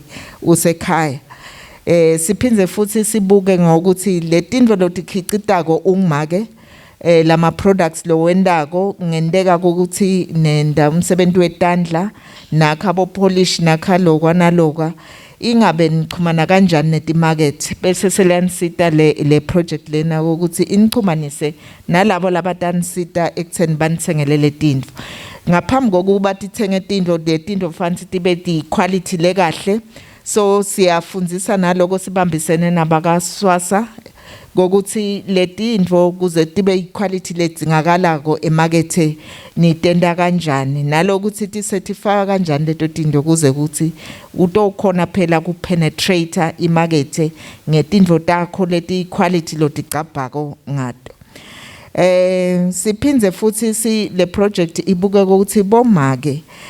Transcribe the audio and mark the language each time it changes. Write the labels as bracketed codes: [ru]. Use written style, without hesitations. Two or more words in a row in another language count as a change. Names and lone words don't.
[ss] usekhaya siphinze futhi sibuke ngokuthi letindlo lotikhicitako ungumake lama products lo wendako ngendeka ukuthi nenda umsebenzi wetandla nakha bo polish nakha lokwa nalokwa ingabe nichumana kanjani netimarket bese selansita le project lena ukuthi inichumanise nalabo labatanisita ekutheni banithengelele tindlu ngaphambi kokuba tithenge tindlu letindlu fanele tibe di quality lekahle so siyafundzisa naloko sibambisene nabakaswasa ngokuthi letindlu kuze tibe iquality ledzingakalako emarket nitenda kanjani nalokuthi ticertify kanjani leto tindlu kuze ukuthi utokhona phela kupenetrate imarket ngetindlu takho leti quality loticabhako ngato siphinze futhi le project ibuke ukuthi bomake